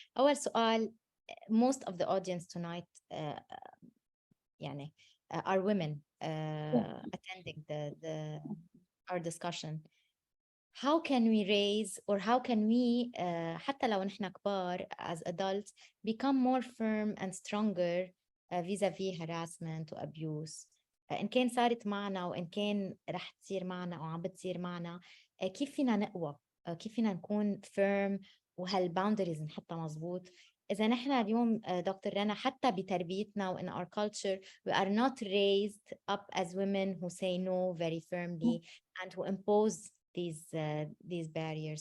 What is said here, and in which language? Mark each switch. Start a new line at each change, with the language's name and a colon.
Arabic: أول سؤال,
English: most of the audience tonight
Arabic: يعني
English: are women attending our discussion. How can we raise or how can we
Arabic: حتى لو نحن كبار
English: as adults become more firm and stronger vis-a-vis harassment
Arabic: و abuse, إن كان صارت معنا وإن كان رح تصير معنا أو عم بتصير معنا, كيف فينا نقوى, كيف فينا نكون firm وهالboundaries نحطها مزبوط. إذا نحن اليوم دكتور رنا حتى بتربيتنا
English: و in our culture we are not raised up as women who say no very firmly and who impose these barriers.